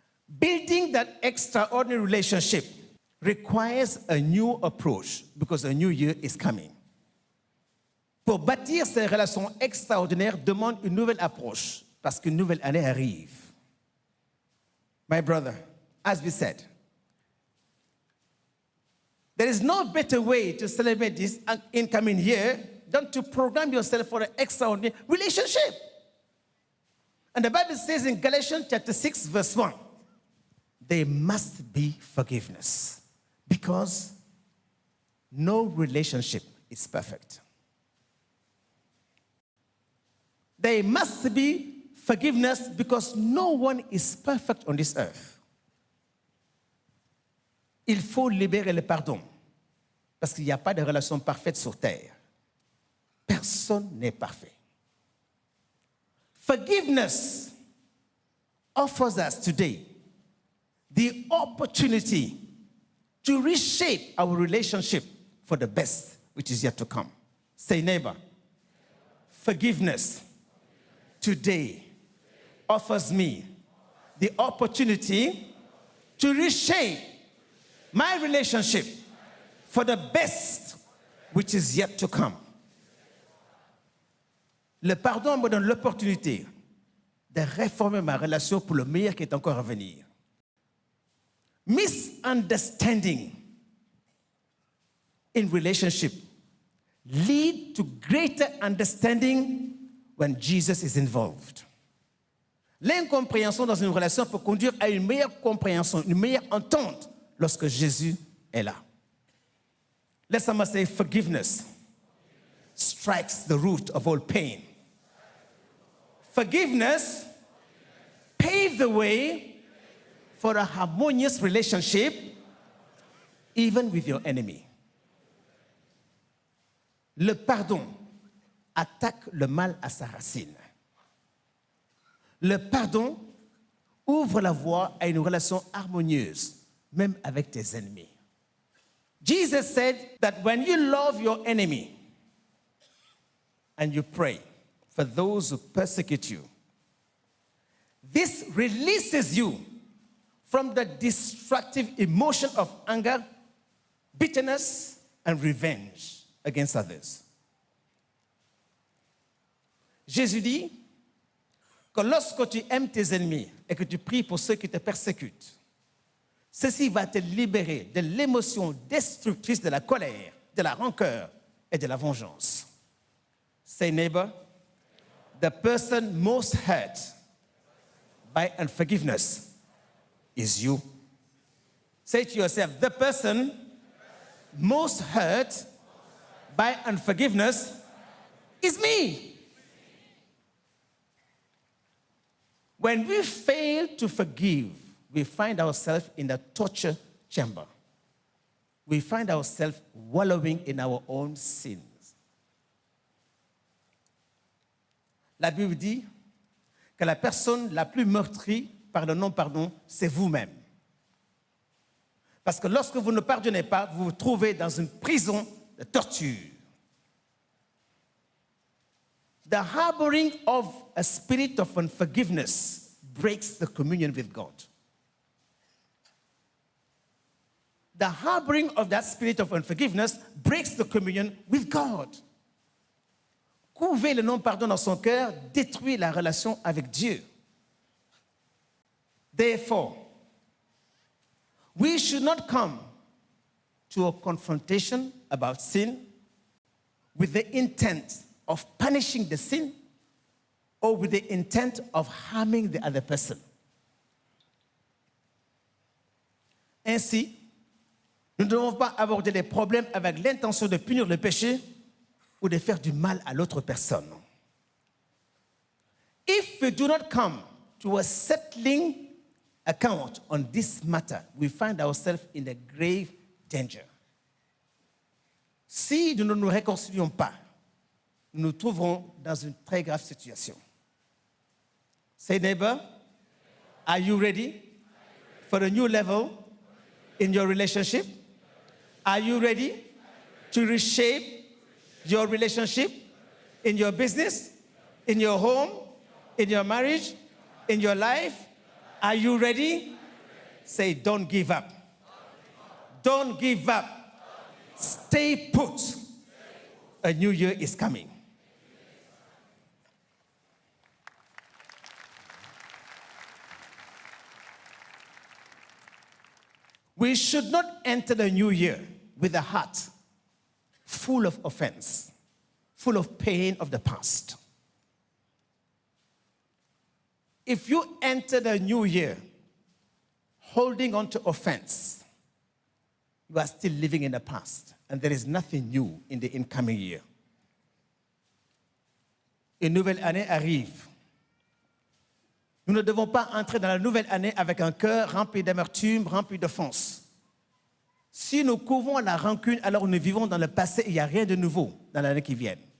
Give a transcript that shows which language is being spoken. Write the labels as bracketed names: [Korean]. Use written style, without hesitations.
[English] Building that extraordinary relationship requires a new approach because a new year is coming. [French] Pour bâtir ces relations extraordinaires demande une nouvelle approche parce qu'une nouvelle année arrive. [English] My brother, as we said, there is no better way to celebrate this incoming year than to program yourself for an extraordinary relationship. And the Bible says in Galatians chapter 6, verse 1, there must be forgiveness because no relationship is perfect. There must be forgiveness because no one is perfect on this earth. [French] Il faut libérer le pardon parce qu'il n'y a pas de relation parfaite sur terre. Personne n'est parfait. [English] Forgiveness offers us today the opportunity to reshape our relationship for the best, which is yet to come. Say, neighbor, forgiveness today offers me the opportunity to reshape my relationship for the best, which is yet to come. [French] Le pardon me donne l'opportunité de réformer ma relation pour le meilleur qui est encore à venir. [English] Misunderstanding in relationship lead to greater understanding when Jesus is involved. [French] L'incompréhension dans une relation peut conduire à une meilleure compréhension, une meilleure entente lorsque Jésus est là. [English] Let someone say, forgiveness strikes the root of all pain. Forgiveness paves the way for a harmonious relationship even with your enemy. [French] Le pardon attaque le mal à sa racine. Le pardon ouvre la voie à une relation harmonieuse, même avec tes ennemis. [English] Jesus said that when you love your enemy and you pray for those who persecute you, this releases you from the destructive emotion of anger, bitterness, and revenge against others. [French] Jésus dit que lorsque tu aimes tes ennemis et que tu pries pour ceux qui te persécutent, ceci va te libérer de l'émotion destructrice de la colère, de la rancœur et de la vengeance. [English] Say, neighbor, the person most hurt by unforgiveness is you. Say to yourself, the person most hurt by unforgiveness is me. When we fail to forgive, we find ourselves in a torture chamber. We find ourselves wallowing in our own sins. [French] La Bible dit que la personne la plus meurtrie par le non-pardon, c'est vous-même. Parce que lorsque vous ne pardonnez pas, vous vous trouvez dans une prison de torture. [English] The harboring of a spirit of unforgiveness breaks the communion with God. The harboring of that spirit of unforgiveness breaks the communion with God. [French] Couver le non-pardon dans son cœur détruit la relation avec Dieu. [English] Therefore, we should not come to a confrontation about sin with the intent of punishing the sin or with the intent of harming the other person. [French] Ainsi, nous ne devons pas aborder les problèmes avec l'intention de punir le péché ou de faire du mal à l'autre personne. [English] If we do not come to a settling account on this matter, we find ourselves in a grave danger. [French] Si nous ne nous réconcilions pas, nous nous trouverons dans une très grave situation. [English] Say, neighbor, are you ready for a new level in your relationship? Are you ready to reshape your relationship in your business, in your home, in your marriage, in your life? Are you ready? Say, don't give up. Don't give up. Stay put. A new year is coming. We should not enter the new year with a heart full of offense, full of pain of the past. If you enter the new year holding on to offense, you are still living in the past, and there is nothing new in the incoming year. [French] Une nouvelle année arrive. Nous ne devons pas entrer dans la nouvelle année avec un cœur rempli d'amertume, rempli d'offense. Si nous couvrons la rancune, alors nous vivons dans le passé et il n'y a rien de nouveau dans l'année qui vient.